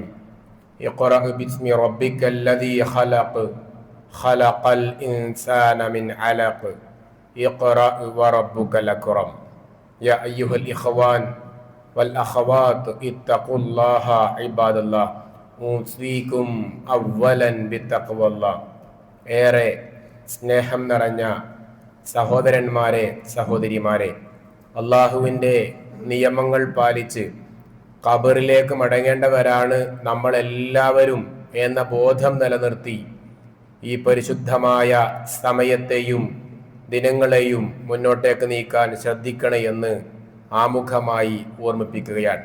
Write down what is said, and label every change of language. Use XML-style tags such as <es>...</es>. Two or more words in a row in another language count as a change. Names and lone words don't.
<ar>اقرأ باسم ربك الذي خلق خلق الإنسان من علق اقرأ وربك الأكرم. يا أيها الإخوان والأخوات اتقوا الله عباد الله أوصيكم أولا بتقوى الله.</ar> <ml>ഏറെ സ്നേഹം നിറഞ്ഞ സഹോദരന്മാരെ സഹോദരിമാരെ, അള്ളാഹുവിൻ്റെ നിയമങ്ങൾ പാലിച്ച് ഖബറിലേക്ക് മടങ്ങേണ്ടവരാണ് നമ്മളെല്ലാവരും എന്ന ബോധം നിലനിർത്തി ഈ പരിശുദ്ധമായ സമയത്തെയും ദിനങ്ങളെയും മുന്നോട്ടേക്ക് നീക്കാൻ ശ്രദ്ധിക്കണേ എന്ന് ആമുഖമായി ഓർമ്മിപ്പിക്കുകയാണ്.</ml>